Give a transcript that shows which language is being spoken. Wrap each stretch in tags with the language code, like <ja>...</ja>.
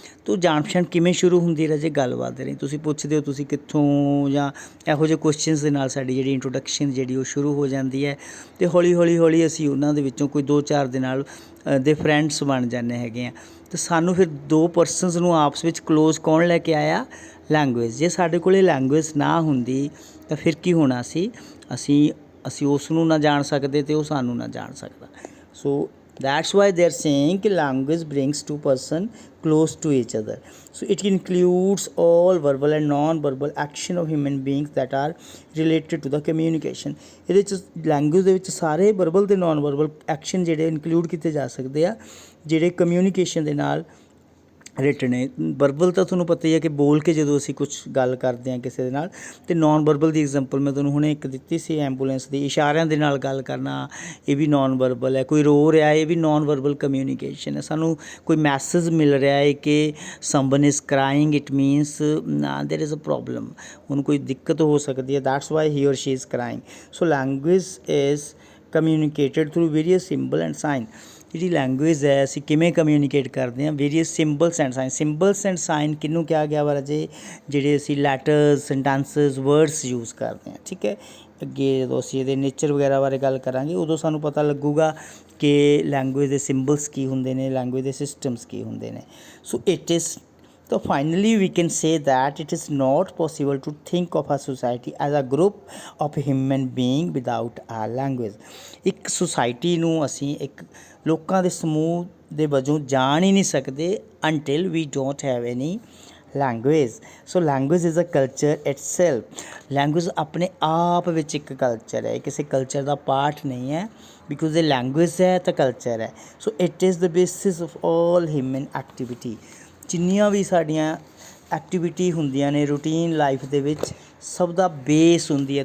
<pa>ਤਾਂ ਜਾਣ ਪਛਾਣ ਕਿਵੇਂ ਸ਼ੁਰੂ ਹੁੰਦੀ ਰਾਜੇ? ਗੱਲਬਾਤ ਦੇ ਰਾਹੀਂ। ਤੁਸੀਂ ਪੁੱਛਦੇ ਹੋ ਤੁਸੀਂ ਕਿੱਥੋਂ, ਜਾਂ ਇਹੋ ਜਿਹੇ ਕੁਐਸਚਨਸ ਦੇ ਨਾਲ ਸਾਡੀ ਜਿਹੜੀ ਇੰਟਰੋਡਕਸ਼ਨ ਜਿਹੜੀ ਉਹ ਸ਼ੁਰੂ ਹੋ ਜਾਂਦੀ ਹੈ, ਅਤੇ ਹੌਲੀ ਹੌਲੀ ਹੌਲੀ ਅਸੀਂ ਉਹਨਾਂ ਦੇ ਵਿੱਚੋਂ ਕੋਈ 2-4 ਦੇ ਨਾਲ ਦੇ ਫਰੈਂਡਸ ਬਣ ਜਾਂਦੇ ਹੈਗੇ ਆ। ਅਤੇ ਸਾਨੂੰ ਫਿਰ 2 ਪਰਸਨਸ ਨੂੰ ਆਪਸ ਵਿੱਚ ਕਲੋਜ਼ ਕੌਣ ਲੈ ਕੇ ਆਇਆ? ਲੈਂਗੁਏਜ। ਜੇ ਸਾਡੇ ਕੋਲ ਲੈਂਗੁਏਜ ਨਾ ਹੁੰਦੀ ਤਾਂ ਫਿਰ ਕੀ ਹੋਣਾ ਸੀ? ਅਸੀਂ ਉਸ ਨੂੰ ਨਾ ਜਾਣ ਸਕਦੇ ਅਤੇ ਉਹ ਸਾਨੂੰ ਨਾ ਜਾਣ ਸਕਦਾ।</pa> <en>So that's why they are saying ਕਿ language brings two person close to each other. So it includes all verbal and non-verbal action of human beings that are related to the communication.</en> <pa>ਇਹਦੇ 'ਚ ਲੈਂਗੁਏਜ ਦੇ ਵਿੱਚ ਸਾਰੇ verbal ਅਤੇ non verbal action ਜਿਹੜੇ include ਕੀਤੇ ਜਾ ਸਕਦੇ ਆ, ਜਿਹੜੇ ਕਮਿਊਨੀਕੇਸ਼ਨ ਦੇ ਨਾਲ ਰਿਲੇਟਡ ਨੇ। ਵਰਬਲ ਤਾਂ ਤੁਹਾਨੂੰ ਪਤਾ ਹੀ ਹੈ ਕਿ ਬੋਲ ਕੇ ਜਦੋਂ ਅਸੀਂ ਕੁਛ ਗੱਲ ਕਰਦੇ ਹਾਂ ਕਿਸੇ ਦੇ ਨਾਲ, ਅਤੇ ਨੋਨ ਵਰਬਲ ਦੀ ਐਗਜ਼ਾਮਪਲ ਮੈਂ ਤੁਹਾਨੂੰ ਹੁਣੇ ਇੱਕ ਦਿੱਤੀ ਸੀ ਐਂਬੂਲੈਂਸ ਦੀ, ਇਸ਼ਾਰਿਆਂ ਦੇ ਨਾਲ ਗੱਲ ਕਰਨਾ, ਇਹ ਵੀ ਨੋਨ ਵਰਬਲ ਹੈ। ਕੋਈ ਰੋ ਰਿਹਾ, ਇਹ ਵੀ ਨੋਨ ਵਰਬਲ ਕਮਿਊਨੀਕੇਸ਼ਨ ਹੈ। ਸਾਨੂੰ ਕੋਈ ਮੈਸੇਜ ਮਿਲ ਰਿਹਾ ਹੈ ਕਿ</pa> <en>someone is crying, it means there is a problem,</en> <pa>ਉਹਨੂੰ ਕੋਈ ਦਿੱਕਤ ਹੋ ਸਕਦੀ ਹੈ,</pa> <en>That's why he or she is crying. So language is communicated through various symbol and sign.</en> <pa>ਜਿਹੜੀ ਲੈਂਗੁਏਜ ਹੈ ਅਸੀਂ ਕਿਵੇਂ ਕਮਿਊਨੀਕੇਟ ਕਰਦੇ ਹਾਂ? Various ਸਿੰਬਲਸ and sign. ਸਿੰਬਲਸ and sign ਕਿਹਨੂੰ ਕਿਹਾ ਗਿਆ ਵਾ ਰਾਜੇ? ਜਿਹੜੇ ਅਸੀਂ ਲੈਟਰਸ, ਸੈਂਟੈਂਸਸ, ਵਰਡਸ ਯੂਜ਼ ਕਰਦੇ ਹਾਂ। ਠੀਕ ਹੈ। ਅੱਗੇ ਜਦੋਂ ਅਸੀਂ ਇਹਦੇ ਨੇਚਰ ਵਗੈਰਾ ਬਾਰੇ ਗੱਲ ਕਰਾਂਗੇ ਉਦੋਂ ਸਾਨੂੰ ਪਤਾ ਲੱਗੂਗਾ ਕਿ ਲੈਂਗੁਏਜ ਦੇ ਸਿੰਬਲਸ ਕੀ ਹੁੰਦੇ ਨੇ, ਲੈਂਗੁਏਜ ਦੇ ਸਿਸਟਮਸ ਕੀ ਹੁੰਦੇ ਨੇ।</pa> <en>So it is So finally we can say that it is not possible to think of a society as a group of human being without a language.</en> <pa>ਇੱਕ ਸੁਸਾਇਟੀ ਨੂੰ ਅਸੀਂ ਇੱਕ ਲੋਕਾਂ ਦੇ ਸਮੂਹ ਦੇ ਵਜੋਂ ਜਾਣ ਹੀ ਨਹੀਂ ਸਕਦੇ</pa> <en>until we don't have any language. So language is a culture itself.</en> <pa>Language ਆਪਣੇ ਆਪ ਵਿੱਚ ਇੱਕ ਕਲਚਰ ਹੈ, ਕਿਸੇ ਕਲਚਰ ਦਾ ਪਾਰਟ ਨਹੀਂ ਹੈ, ਬਿਕੋਜ਼ ਇਹ ਲੈਂਗੁਏਜ ਹੈ ਤਾਂ ਕਲਚਰ ਹੈ।</pa> <en>So it is the basis of all human activity.</en> <pa>ਜਿੰਨੀਆਂ ਵੀ ਸਾਡੀਆਂ ਐਕਟੀਵਿਟੀ ਹੁੰਦੀਆਂ ਨੇ ਰੂਟੀਨ ਲਾਈਫ ਦੇ ਵਿੱਚ, ਸਭ ਦਾ ਬੇਸ ਹੁੰਦੀ ਹੈ।</pa>